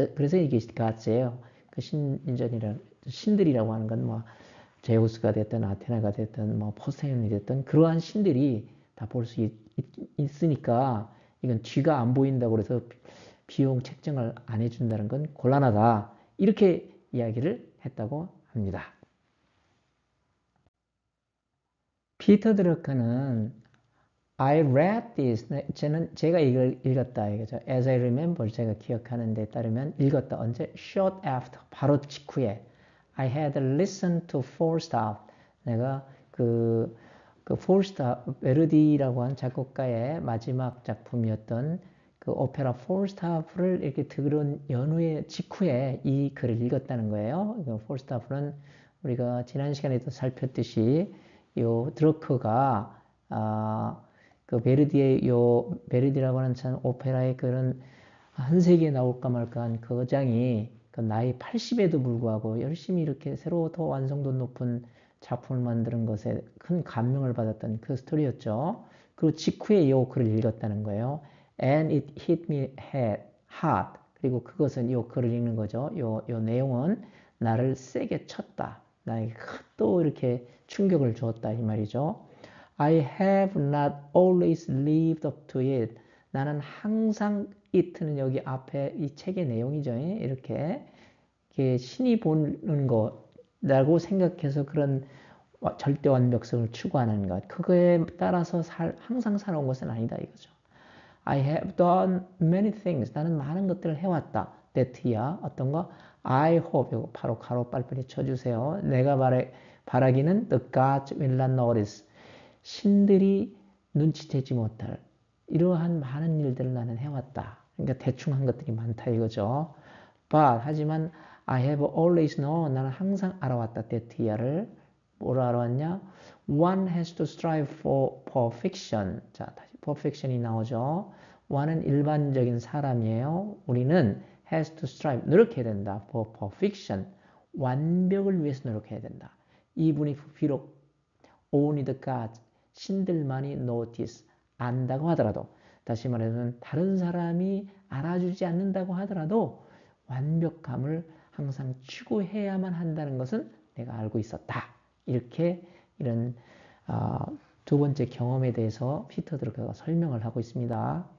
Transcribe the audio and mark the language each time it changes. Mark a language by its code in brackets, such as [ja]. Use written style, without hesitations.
[ko] 그래서 이게 가스예요. 그 신들이라고 하는 건 뭐 제우스가 됐든 아테나가 됐든 뭐 포세이돈이 됐든 그러한 신들이 다 볼 수 있으니까 이건 쥐가 안 보인다고 그래서 비용 책정을 안 해준다는 건 곤란하다. 이렇게 이야기를 했다고 합니다. 피터 드러커는 [en] I read this. [ko] 제가 이걸 읽었다 이거죠. [en] As I remember, [ko] 제가 기억하는 데 따르면 읽었다. 언제? [en] Short after, [ko] 바로 직후에. [en] I had listened to Falstaff. [ko] 내가 그 Falstaff, 베르디라고 한 작곡가의 마지막 작품이었던 그 오페라 폴스타프를 이렇게 들은 연후에 직후에 이 글을 읽었다는 거예요. 폴스타프는 우리가 지난 시간에도 살폈듯이 요 드러크가 그 베르디의 요 베르디라고 하는 참 오페라의 그런 한 세기에 나올까 말까 한 그 장이 그 나이 80에도 불구하고 열심히 이렇게 새로 더 완성도 높은 작품을 만드는 것에 큰 감명을 받았던 그 스토리였죠. 그리고 직후에 이 글을 읽었다는 거예요. [en] And it hit me hard. [ko] 그리고 그것은 이 글을 읽는 거죠. 요 내용은 나를 세게 쳤다. 나에게 또 이렇게 충격을 주었다 이 말이죠. [en] I have not always lived up to it. [ko] 나는 항상 it는 여기 앞에 이 책의 내용이죠. 이렇게 신이 보는 거라고 생각해서 그런 절대 완벽성을 추구하는 것. 그거에 따라서 항상 살아온 것은 아니다 이거죠. [en] I have done many things. [ko] 나는 많은 것들을 해왔다. [en] that야 [ko] 어떤 거? [en] I hope. [ko] 이거 바로 가로 빨리빨리 쳐주세요. 내가 바라기는 [en] the gods will not notice. [ko] 신들이 눈치채지 못할 이러한 많은 일들을 나는 해왔다. 그러니까 대충 한 것들이 많다 이거죠. [en] But [ko] 하지만 [en] I have always known. [ko] 나는 항상 알아왔다. that야를 뭐로 알아왔냐? [en] One has to strive for perfection. [ko] 자, 다시 perfection이 나오죠. one은 일반적인 사람이에요. 우리는 has to strive. 노력해야 된다. for perfection. 완벽을 위해서 노력해야 된다. [en] even if [ko] 비록 [en] only the gods. [ko] 신들만이 notice. 안다고 하더라도. 다시 말해서는 다른 사람이 알아주지 않는다고 하더라도 완벽함을 항상 추구해야만 한다는 것은 내가 알고 있었다. 이렇게 이런 두 번째 경험에 대해서 피터 드러크가 설명을 하고 있습니다.